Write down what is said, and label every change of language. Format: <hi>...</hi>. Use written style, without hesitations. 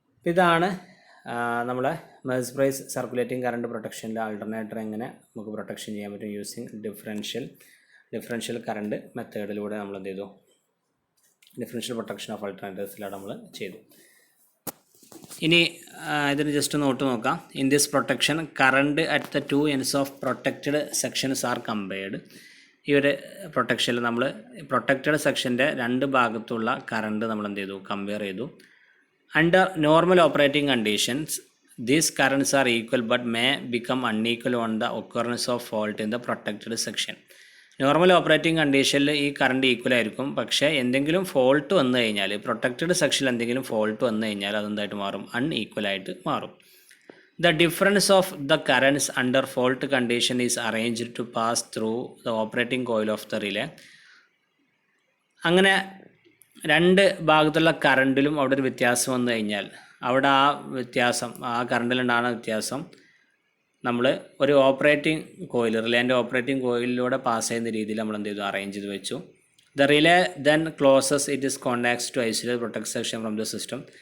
<ml>ഇതാണ് നമ്മളെ Merz price circulating current പ്രൊട്ടക്ഷനിലെ alternator എങ്ങനെ നമുക്ക് പ്രൊട്ടക്ഷൻ ചെയ്യാൻ പറ്റും യൂസിങ് ഡിഫറൻഷ്യൽ കറണ്ട് മെത്തേഡിലൂടെ നമ്മൾ എന്ത് ചെയ്തു, ഡിഫറൻഷ്യൽ പ്രൊട്ടക്ഷൻ ഓഫ് ആൾട്ടർനേറ്റേഴ്സിലൂടെ നമ്മൾ ചെയ്തു. ഇനി ഇതിന് ജസ്റ്റ് നോട്ട് നോക്കാം.</ml> <en>In this protection current at the two ends of protected sections are compared.</en> <ml>ഈ ഒരു പ്രൊട്ടക്ഷനിൽ നമ്മൾ പ്രൊട്ടക്റ്റഡ് സെക്ഷൻ്റെ രണ്ട് ഭാഗത്തുള്ള കറണ്ട് നമ്മൾ എന്ത് ചെയ്തു, കമ്പയർ ചെയ്തു.</ml> <en>Under normal operating conditions, these currents are equal but may become unequal on the occurrence of fault in the protected section.</en> <ml>Normal operating കണ്ടീഷനിൽ ഈ കറണ്ട് ഈക്വൽ ആയിരിക്കും. പക്ഷേ എന്തെങ്കിലും ഫോൾട്ട് വന്നു കഴിഞ്ഞാൽ, പ്രൊട്ടക്റ്റഡ് സെക്ഷനിൽ എന്തെങ്കിലും ഫോൾട്ട് വന്നു കഴിഞ്ഞാൽ അതെന്തായിട്ട് മാറും? അൺഈക്വൽ ആയിട്ട് മാറും.</ml> <en>The difference of the currents under fault condition is arranged to pass through the operating coil of the relay.</en> <ml>അങ്ങനെ രണ്ട് ഭാഗത്തുള്ള കറണ്ടിലും അവിടെ ഒരു വ്യത്യാസം വന്നു കഴിഞ്ഞാൽ അവിടെ ആ വ്യത്യാസം, ആ കറണ്ടിലുണ്ടാകുന്ന വ്യത്യാസം നമ്മൾ ഒരു ഓപ്പറേറ്റിംഗ് കോയിൽ, റിലേൻ്റെ ഓപ്പറേറ്റിംഗ് കോയിലിലൂടെ പാസ് ചെയ്യുന്ന രീതിയിൽ നമ്മൾ എന്ത് ചെയ്തു? അറേഞ്ച് ചെയ്ത് വെച്ചു.</ml> <en>The relay then closes it is contacts to isolate protect section from the system.</en>